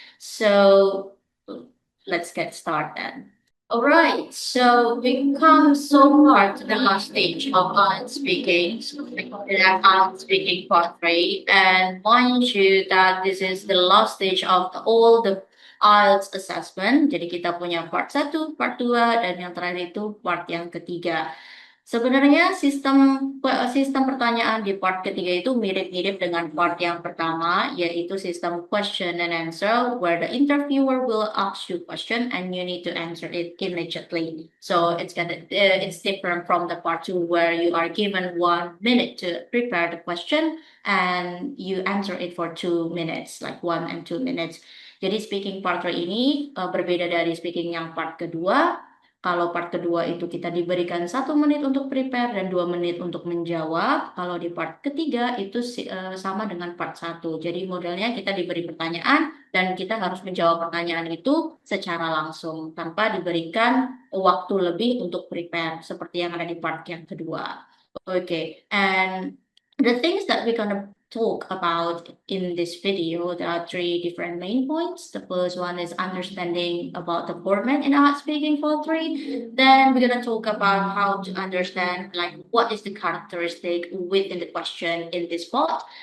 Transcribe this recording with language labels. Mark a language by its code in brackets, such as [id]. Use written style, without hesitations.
[en] So, let's get started. All right, so we come so far to the last stage of IELTS speaking. So, we call it IELTS speaking part 3. And mind you that this is the last stage of all the IELTS assessment. [id] Jadi kita punya part 1, part 2, dan yang terakhir itu part yang ketiga. Sebenarnya sistem pertanyaan di part ketiga itu mirip-mirip dengan part yang pertama, yaitu sistem [en] question and answer, where the interviewer will ask you question and you need to answer it immediately. So it's different from the part two, where you are given 1 minute to prepare the question and you answer it for 2 minutes, like 1 and 2 minutes. [id] Jadi speaking part 3 ini berbeda dari speaking yang part kedua. Kalau part kedua itu kita diberikan 1 menit untuk prepare dan 2 menit untuk menjawab. Kalau di part ketiga itu sama dengan part 1. Jadi modelnya kita diberi pertanyaan dan kita harus menjawab pertanyaan itu secara langsung tanpa diberikan waktu lebih untuk prepare seperti yang ada di part yang kedua. [en] Okay, and the things that we're gonna talk about in this video, there are three different main points. The first one is understanding about the format in art speaking for three. Then we're gonna talk about how to understand like what is the characteristic within the question in this part.